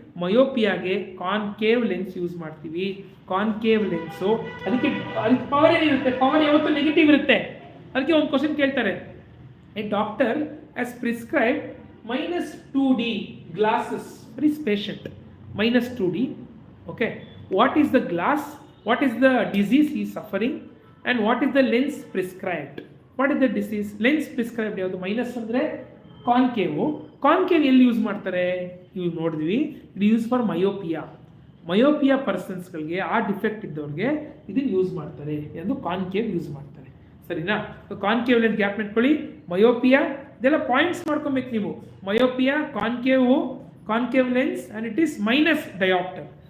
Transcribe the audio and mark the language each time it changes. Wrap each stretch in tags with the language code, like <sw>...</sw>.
<kn>ಮಯೋಪಿಯಾಗೆ concave lens use ಮಾಡ್ತೀವಿ. Concave lens ಅದಕ್ಕೆ power ಏನಿರುತ್ತೆ, ಪವರ್ ಯಾವತ್ತೂ ನೆಗೆಟಿವ್ ಇರುತ್ತೆ. ಅದಕ್ಕೆ ಒಂದು ಕ್ವಶನ್ ಕೇಳ್ತಾರೆ,</kn> <en>A doctor has prescribe -2D glasses for his patient. -2D. Okay, what is the glass, what is the disease he is suffering, and what is the lens prescribed? What is the disease? Lens prescribed ಯಾವುದು?</en> <kn>Minus ಅಂದರೆ ಕಾನ್ಕೇವು. Concave ಎಲ್ಲಿ use ಮಾಡ್ತಾರೆ ಇವು ನೋಡಿದ್ವಿ. ಇದು use for myopia ಪರ್ಸನ್ಸ್ಗಳಿಗೆ, ಆ defect ಇದ್ದವ್ರಿಗೆ ಇದನ್ನು ಯೂಸ್ ಮಾಡ್ತಾರೆ ಎಂದು ಕಾನ್ಕೇವ್ ಯೂಸ್ ಮಾಡ್ತಾರೆ. ಸರಿನಾ? ಕಾನ್ಕೇವ್ ಲೆನ್ಸ್ ಗ್ಯಾಪ್ ಇಟ್ಕೊಳ್ಳಿ. ಮಯೋಪಿಯಾ ಇದೆಲ್ಲ ಪಾಯಿಂಟ್ಸ್ ಮಾಡ್ಕೊಬೇಕು ನೀವು.</kn> <en>Myopia, concave lens and it is minus dioptre.</en>